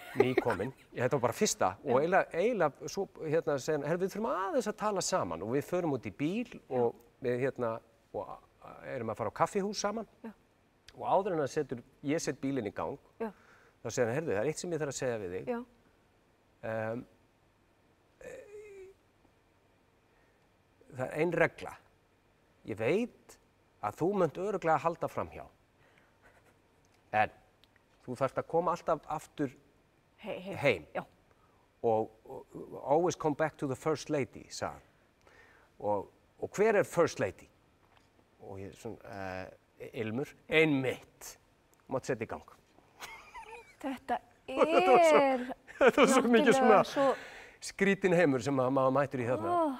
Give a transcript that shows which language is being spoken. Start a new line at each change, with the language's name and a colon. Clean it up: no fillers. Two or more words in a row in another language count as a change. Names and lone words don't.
Icelandic: Þetta var bara fyrsta og eiginlega svo hérna segja, við þurfum aðeins að tala saman og við förum út í bíl og við hérna og erum að fara á kaffihús saman og áður en ég set bílinn í gang þá segja hann, það er eitt sem ég þarf að segja við þig. Það er ein regla. Ég veit að þú munt örugglega halda framhjá. En þú þarft að koma alltaf aftur heim.
English: Og always come back to the first lady,
Icelandic: sagði hann. Og hver er
English: first lady?
Icelandic: Og ég svona, Ilmur, einmitt. Mátt setja í gang. Þetta er Þetta var svo mikið svona skrítin heimur sem maður mætur í þarna.